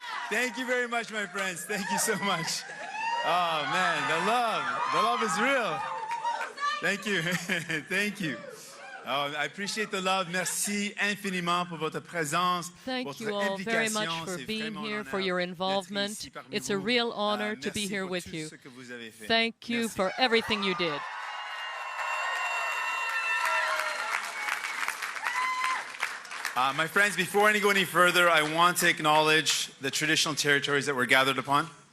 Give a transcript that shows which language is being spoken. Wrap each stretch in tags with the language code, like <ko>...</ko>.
<en>Thank you very much, my friends. Thank you so much. Oh, man, the love is real. Thank you. Thank you. Oh, I appreciate the love.</en> <fr>Merci infiniment pour votre présence.</fr> <en>Thank you all very much for being here, for your involvement. It's a real honor to be here with you. Thank you for everything you did. My friends, before I go any further, I want to acknowledge the traditional territories that we're gathered upon.</en>